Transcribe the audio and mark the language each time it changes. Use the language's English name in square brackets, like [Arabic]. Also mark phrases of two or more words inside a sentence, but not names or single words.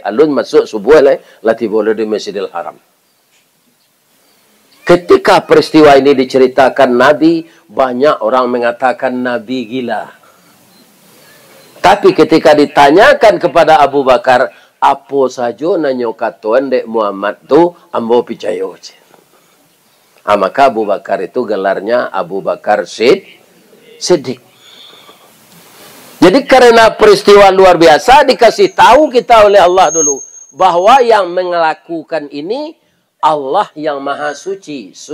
[Minangkabau] Alun masuk subuh lah tibola [Indonesian] di Masjidil Haram. Ketika peristiwa ini diceritakan Nabi, banyak orang mengatakan Nabi gila. Tapi ketika ditanyakan kepada Abu Bakar, apa saja [Minangkabau] nanyo katuan dek Muhammad tu ambo percaya. [Indonesian] Maka Abu Bakar itu gelarnya Abu Bakar Siddiq. Jadi karena peristiwa luar biasa dikasih tahu kita oleh Allah dulu bahwa yang melakukan ini Allah yang maha suci.